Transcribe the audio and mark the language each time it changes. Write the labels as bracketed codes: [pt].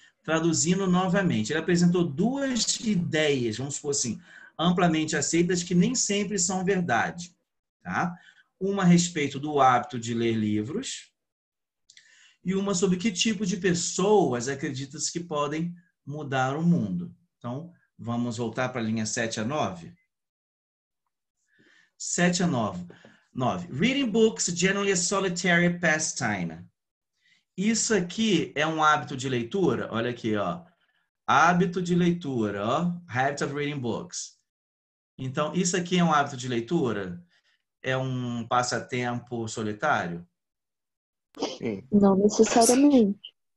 [pt] Traduzindo novamente, ele apresentou duas ideias, vamos supor assim, amplamente aceitas que nem sempre são verdade, tá? Uma a respeito do hábito de ler livros e uma sobre que tipo de pessoas acredita-se que podem mudar o mundo. Então, vamos voltar para a linha 7 a 9? 7 a 9. 9. [en] Reading books generally a solitary pastime. [pt] Isso aqui é um hábito de leitura? Olha aqui, ó. Hábito de leitura, ó. [en] Habit of reading books. [pt] Então, isso aqui é um hábito de leitura? É um passatempo solitário? Sim. Não necessariamente.